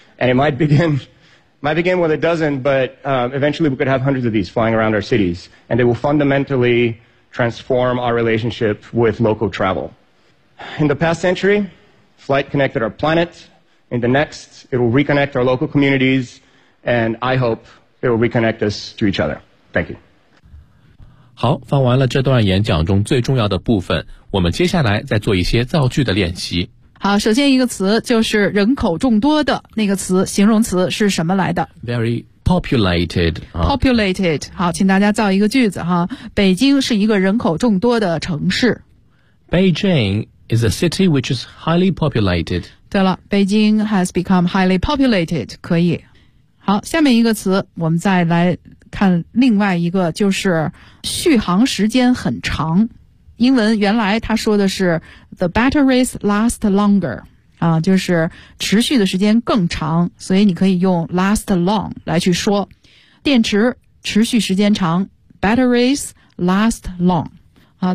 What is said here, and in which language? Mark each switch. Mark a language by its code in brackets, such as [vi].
[en] And it might begin with a dozen, but eventually we could have hundreds of these flying around our cities. And they will fundamentally transform our relationship with local travel. In the past century, flight connected our planet. In the next, it will reconnect our local communities. And I hope it will reconnect us to each other. Thank you. [zh] 好，放完了这段演讲中最重要的部分，我们接下来再做一些造句的练习。好，首先一个词就是人口众多的那个词，形容词是什么来的 [en] ？Very populated. [zh] Populated. 好，请大家造一个句子哈。北京是一个人口众多的城市。 [en] Beijing is a city which is highly populated. [zh] 对了 [en] ，Beijing has become highly populated. [zh] 可以。好，下面一个词，我们再来看另外一个，就是续航时间很长。英文原来他说的是 [en] the batteries last longer [zh] 啊，就是持续的时间更长，所以你可以用 last long 来去说，电池持续时间长 ， [en] batteries last long [zh] 啊。